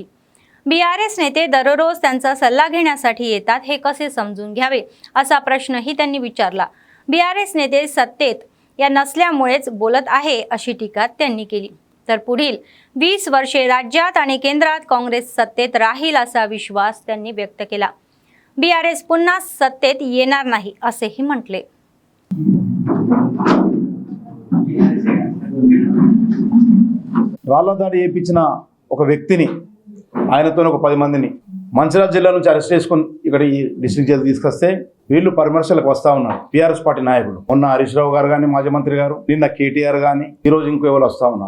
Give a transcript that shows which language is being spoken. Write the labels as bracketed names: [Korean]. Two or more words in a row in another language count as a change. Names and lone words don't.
[Marathi] बीआरएस नेते दररोज त्यांचा सल्ला घेण्यासाठी येतात, हे कसे समजून घ्यावे असा प्रश्नही त्यांनी विचारला। BRS नेते सत्तेत या नसल्यामुळेच बोलत आहे अशी टीका त्यांनी केली. तर पुढील 20 वर्षे राज्यात आणि केंद्रात काँग्रेस सत्तेत राहील असा विश्वास त्यांनी व्यक्त केला. BRS पुन्हा सत्तेत येणार नाही असेही म्हटले. [Telugu] రాళ్ల దాడి చేయించిన ఒక వ్యక్తిని ఆయనతో ఒక 10 మందిని మంచిర్యాల జిల్లా నుంచి అరెస్ట్ చేసుకుని ఇక్కడ ఈ డిస్ట్రిక్ట్ జైలు తీసుకొస్తే వీళ్ళు పరామర్శలకు వస్తూ ఉన్నారు. టీఆర్ఎస్ పార్టీ నాయకులు మొన్న హరీష్ రావు గారు కానీ మాజీ మంత్రి గారు, నిన్న కేటీఆర్ కానీ, ఈరోజు ఇంకో ఎవరు వస్తూ ఉన్నారు.